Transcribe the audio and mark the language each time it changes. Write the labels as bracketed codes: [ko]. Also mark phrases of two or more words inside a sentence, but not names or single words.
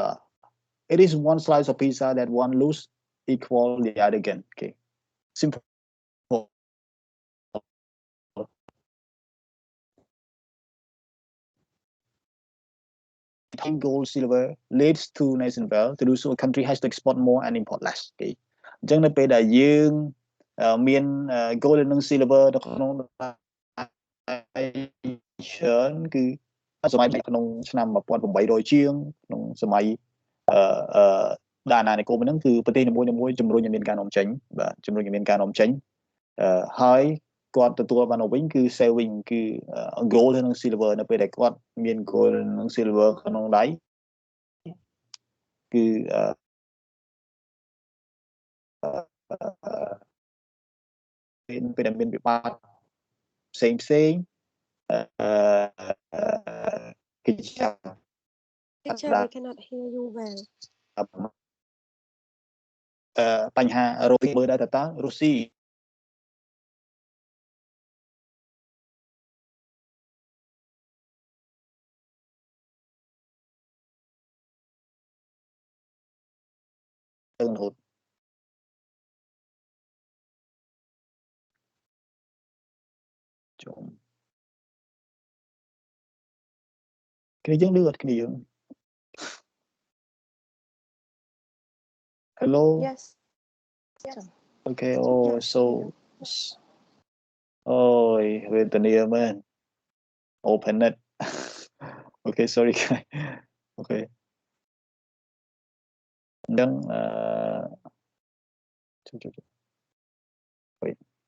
[en] It is one slice of pizza that one lose equal the other gain. Okay, simple. Gold, silver leads to nation wealth. To do so, a country has to export more and import less. [km] អញ្ចឹងនៅពេលដែលយើងមាន gold និង silver នៅក្នុងច្រើនគឺសម័យក្នុងឆ្នាំ 1800ជាងក្នុងសម័យដាណានិគមហ្នឹងគឺប្រទេសនីមួយៗជំ រុញឲ្យមានការនាំចេញបាទជំរុញឲ្យមានការនាំចេញហើយគាត់ទទួលបានវិញគឺ saving គឺ gold និង silver នៅពេលដែលគាត់មាន gold និង silver ក្នុងដៃគឺពេលដែលមានវិបត្តិផ្សេងគេចាំ [en] Teacher, we cannot hear you well. [km] បញ្ហារុស្ស៊ីមើលដែរតើរុស្ស៊ី ទៅរហូតជុំគ្នាយើងឮអត់គ្នាយើង Hello. [en] Yes. Okay. Oh, so. Oh, wait the near man. Open it. Okay, sorry guys. Okay. Then wait.